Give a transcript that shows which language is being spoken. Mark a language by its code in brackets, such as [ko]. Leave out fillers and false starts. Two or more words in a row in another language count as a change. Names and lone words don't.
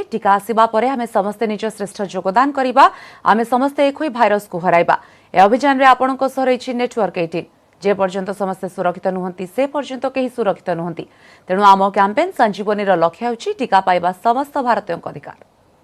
[or] ଟୀକା ଆସିବା ପରେ ଆମେ ସମସ୍ତେ ନିଜ ଶ୍ରେଷ୍ଠ ଯୋଗଦାନ କରିବା, ଆମେ ସମସ୍ତେ ଏକ ହୋଇ ଭାଇରସ କୁ ହରାଇବା। ଏ ଅଭିଯାନ ରେ ଆପଣଙ୍କ ସହ ରହିଛି ନେଟୱର୍କ 18। ଯେ ପର୍ଯ୍ୟନ୍ତ ସମସ୍ତେ ସୁରକ୍ଷିତ ନୁହଁନ୍ତି ସେ ପର୍ଯ୍ୟନ୍ତ କେହି ସୁରକ୍ଷିତ ନୁହଁନ୍ତି। ତେଣୁ ଆମ କ୍ୟାମ୍ପେନ ସଞ୍ଜୀବନୀ ଲକ୍ଷ୍ୟ ହେଉଛି ଟୀକା ପାଇବା ସମସ୍ତ ଭାରତୀୟଙ୍କ ଅଧିକାର।